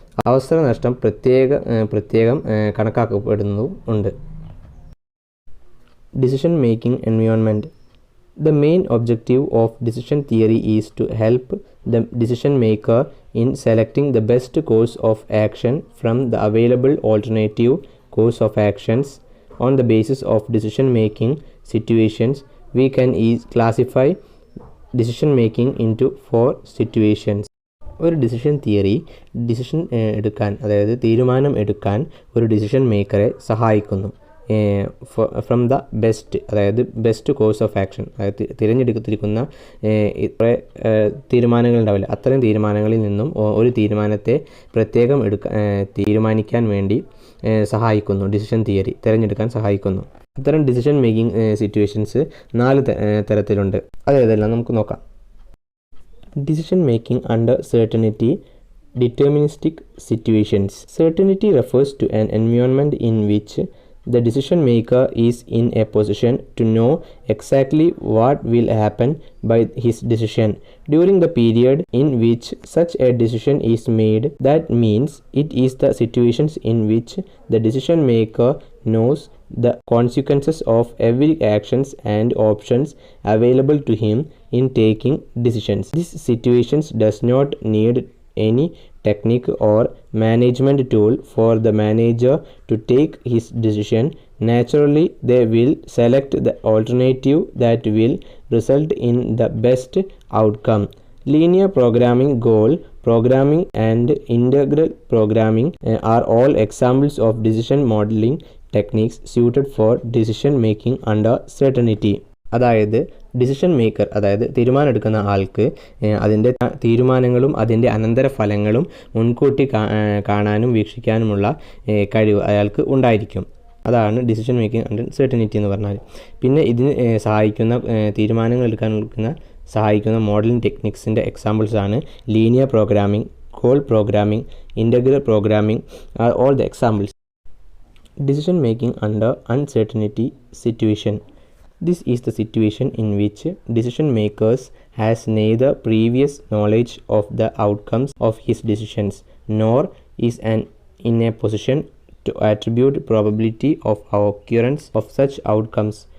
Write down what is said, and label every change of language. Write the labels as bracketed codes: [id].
[ml] അവസരനഷ്ടം പ്രത്യേകം കണക്കാക്കപ്പെടുന്നതും ഉണ്ട്. [en] Decision-making environment. The main objective of decision theory is to help the decision maker in selecting the best course of action from the available alternative course of actions. On the basis of decision making situations, we can classify decision making into 4 situations. [ml] ഒരു decision theory decision എടുക്കാൻ, അതായത് തീരുമാനം എടുക്കാൻ ഒരു decision മേക്കറെ സഹായിക്കുന്നു. [en] from the best, [ml] അതായത് [en] best course of action, [ml] അതായത് തിരഞ്ഞെടുത്തിരിക്കുന്ന ഇത്ര തീരുമാനങ്ങൾ ഉണ്ടാവില്ല, അത്തരം തീരുമാനങ്ങളിൽ നിന്നും ഒരു തീരുമാനത്തെ പ്രത്യേകം തീരുമാനിക്കാൻ വേണ്ടി സഹായിക്കുന്നു. ഡിസിഷൻ തിയറി തിരഞ്ഞെടുക്കാൻ സഹായിക്കുന്നു. അത്തരം ഡിസിഷൻ മേക്കിംഗ് സിറ്റുവേഷൻസ് 4 തരത്തിലുണ്ട്. അതേതെല്ലാം നമുക്ക് നോക്കാം. [en] Decision making under certainty. Deterministic situations. Certainty refers to an environment in which the decision maker is in a position to know exactly what will happen by his decision during the period in which such a decision is made. That means it is the situations in which the decision maker knows the consequences of every actions and options available to him in taking decisions. These situations does not need any technique or management tool for the manager to take his decision. Naturally, they will select the alternative that will result in the best outcome. Linear programming, goal programming and integral programming are all examples of decision modeling techniques suited for decision making under certainty. [ml] അതായത് decision maker, അതായത് തീരുമാനം എടുക്കുന്ന ആൾക്ക് അതിൻ്റെ തീരുമാനങ്ങളും അതിൻ്റെ അനന്തരഫലങ്ങളും മുൻകൂട്ടി കാണാനും വീക്ഷിക്കാനുമുള്ള കഴിവ് അയാൾക്ക് ഉണ്ടായിരിക്കും. അതാണ് ഡിസിഷൻ മേക്കിംഗ് അണ്ടർ സെർട്ടനിറ്റി എന്ന് പറഞ്ഞാൽ. പിന്നെ ഇതിന് സഹായിക്കുന്ന തീരുമാനങ്ങൾ എടുക്കാൻ സഹായിക്കുന്ന മോഡലിംഗ് ടെക്നിക്സിൻ്റെ എക്സാമ്പിൾസ് ആണ് linear programming, goal programming, integral programming [en] Are all the examples. Decision making under uncertainty situation. This is the situation in which decision makers has neither previous knowledge of the outcomes of his decisions nor is in a position to attribute probability of occurrence of such outcomes.